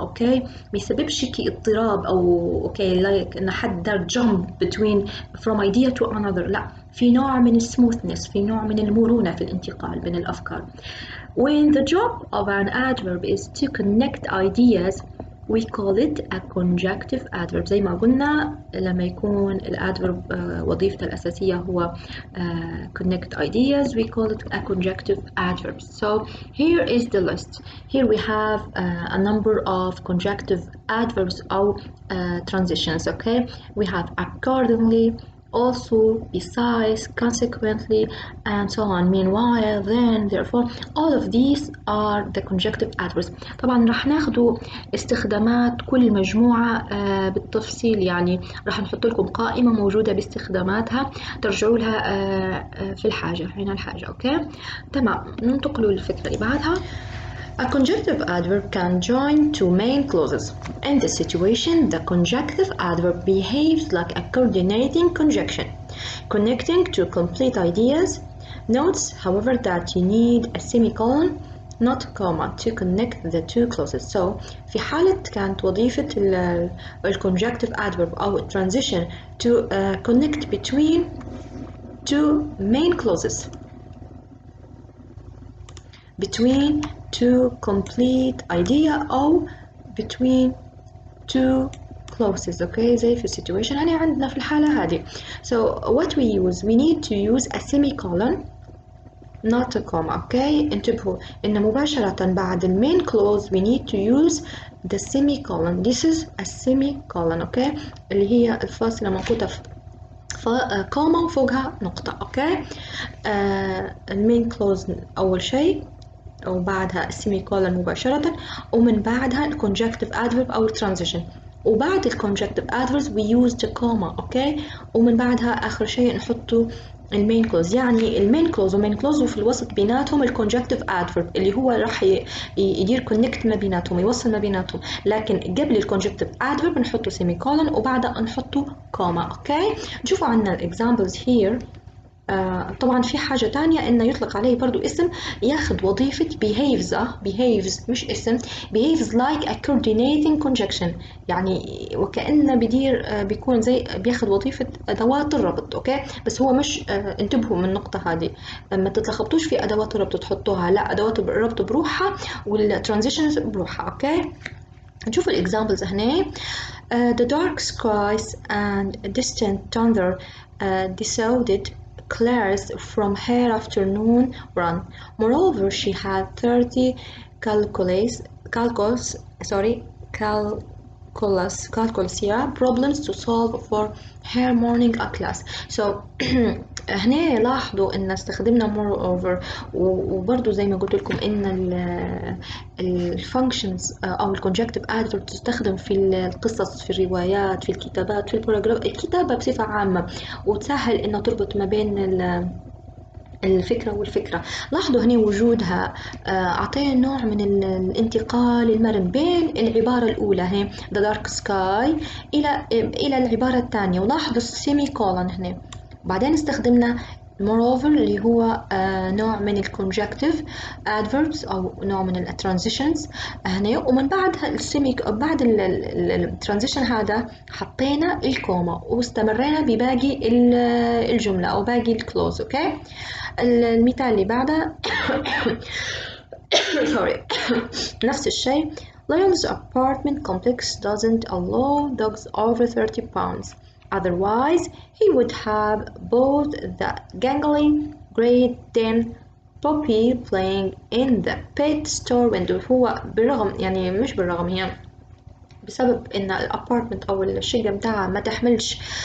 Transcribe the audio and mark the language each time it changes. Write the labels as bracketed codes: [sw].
[ar] أوكي ما يسببش كي اضطراب أو أوكي لايك إن حد دار [en] jump between from idea to another. [ar] لا في نوع من السموثنس في نوع من المرونة في الانتقال بين الأفكار. [en] When the job of an adverb is to connect ideas we call it a conjunctive adverb. [ar] زي ما قلنا لما يكون الادفرب وظيفته الأساسية هو [en] connect ideas we call it a conjunctive adverb. So here is the list. Here we have a number of conjunctive adverbs or transitions. Okay, we have accordingly, also, besides, consequently, and so on. Meanwhile, then, therefore, all of these are the conjunctive adverbs. [ar] طبعا راح ناخدوا استخدامات كل مجموعة بالتفصيل. يعني راح نحط لكم قائمة موجودة باستخداماتها ترجعوا لها في الحاجة حين الحاجة. أوكي تمام ننتقلوا للفكرة اللي بعدها. [en] A conjunctive adverb can join two main clauses. In this situation, the conjunctive adverb behaves like a coordinating conjunction, connecting two complete ideas. Note, however, that you need a semicolon, not a comma, to connect the two clauses. So, [ar] في حالة كانت وظيفة [en] conjunctive adverb أو transition to connect between two main clauses. Between two complete idea أو between two clauses. [ar] okay زي في situation يعني عندنا في الحالة هذه. [en] So what we use, we need to use a semicolon not a comma. okay [ar] انتبهوا إن مباشرة بعد [en] main clause we need to use the semicolon. This is a semicolon. [ar] okay اللي هي الفاصلة منقوطة كوما وفوقها نقطة. اوكي المين كلوز أول شيء وبعدها السيميكولن مباشرة ومن بعدها الكونجكتيف ادفيرب أو الترانزيشن وبعد الكونجكتيف ادفيربs [en] we use the comma. [ar] اوكي ومن بعدها آخر شيء نحطه المين كلوز. يعني المين كلوز ومين كلوز وفي الوسط بيناتهم الكونجكتيف ادفيرب اللي هو راح يدير كونكت ما بيناتهم يوصل ما بيناتهم. لكن قبل الكونجكتيف ادفيرب نحطه سيميكولن وبعدها نحطه كوما. اوكي نشوفوا عندنا الاكزامبلز هير. طبعا في حاجة تانية إنه يطلق عليه برضو اسم ياخد وظيفة behaves مش اسم [en] behaves like a coordinating conjunction [ar] يعني وكأنه بيكون زي بياخد وظيفة أدوات الربط. أوكي بس هو مش انتبهوا من النقطة هذه ما تتلخبطوش في أدوات الربط تحطوها لا أدوات الربط بروحها والترانزيشنز بروحها. أوكي نشوف الإكزامبلز هنا. [en] The dark skies and distant thunder dissuaded Claire's from her afternoon run. Moreover, she had 30 calculus problems to solve for her morning class. [ar] So هنا لاحظوا ان استخدمنا moreover وبرضو زي ما قلت لكم ان الفانكشنز او الكونجكتيف ادفيرب تستخدم في القصص في الروايات في الكتابات في الباراجراف الكتابة بصفة عامة وتسهل انها تربط ما بين الفكرة والفكرة. لاحظوا هنا وجودها أعطينا نوع من الانتقال المرن بين العبارة الأولى هي [en] the dark sky [ar] إلى العبارة الثانية. ولاحظوا السيمي كولن هنا بعدين استخدمنا moreover اللي هو نوع من الكونجكتيف adverbs أو نوع من الترانزيشنز هنا ومن بعدها بعد الترانزيشن هذا حطينا الكوما واستمرينا بباقي الجملة أو باقي الكلوز. أوكي المثال اللي بعده نفس الشيء [en] Lyon's apartment complex doesn't allow dogs over 30 pounds. Otherwise, he would have bought the gangly Great Dane puppy playing in the pet store window. [ar] هو بالرغم يعني مش بالرغم هي بسبب إن الأبارتمنت أو الشقة متاعها ما تحملش